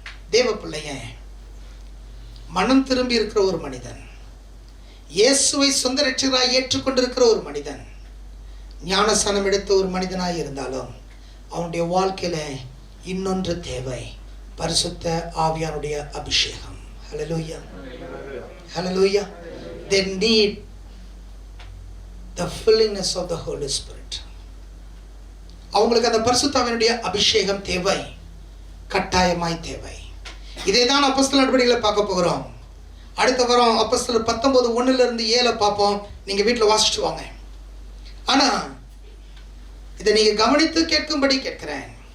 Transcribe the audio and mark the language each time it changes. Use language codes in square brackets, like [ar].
[ta] தேவ பிள்ளைய, மனம் திரும்பி இருக்கிற ஒரு மனிதன், இயேசுவை சொந்த ரட்சகராய் ஏற்றுக்கொண்டிருக்கிற ஒரு மனிதன், ஞானஸ்நானம் எடுத்த ஒரு மனிதனாய் இருந்தாலும் அவனுடைய வாழ்க்கையில இன்னொன்று தேவை, பரிசுத்த ஆவியானுடைய அபிஷேகம். ஹல்லேலூயா, ஹல்லேலூயா. [en] They need the fillingness of the Holy Spirit. [ta] அவங்களுக்கு அந்த பரிசுத்த ஆவியானுடைய அபிஷேகம் தேவை, கட்டாயமாய் தேவை. இதை தான் அப்போஸ்தலர் நடவடிக்கைகளை பார்க்க போகிறோம். அடுத்த வாரம் அப்போஸ்தலர் 19:1-7 பார்ப்போம். நீங்க வீட்டில் வாசிச்சுட்டு வாங்க. ஆனா இதை நீங்க கவனித்து கேட்கும்படி கேட்கிறேன்.